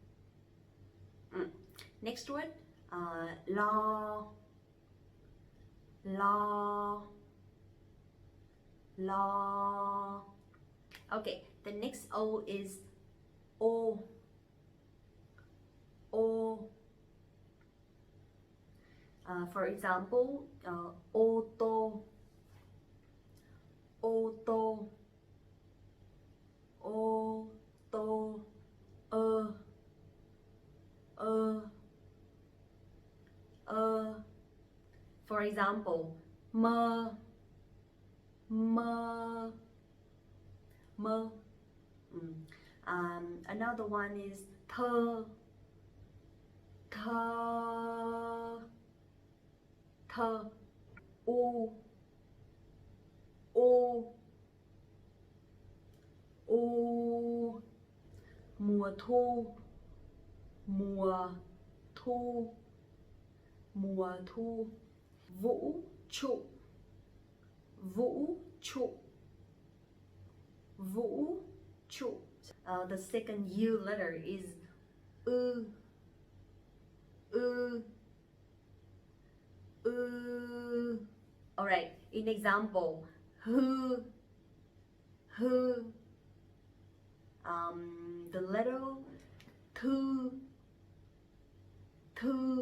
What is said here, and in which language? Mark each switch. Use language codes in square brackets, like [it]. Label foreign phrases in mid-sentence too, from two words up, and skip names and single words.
[en] Next word, [vi] lo, lo, lo. [en] Okay, the next O is O, O. For example, [vi] ô tô, ô tô, ô tô, ơ, ơ, ơ. [en] For example, [vi] mơ, mơ, mơ. [en] Another one is [vi] thơ, thơ, thơ. U, u, u. Mùa thu, mùa thu, mùa thu. Vũ trụ, vũ trụ, vũ trụ. [en] The second U letter is [vi] ư, ư, ư. [en] Alright, in example, who, who. The letter [vi] thu, thu.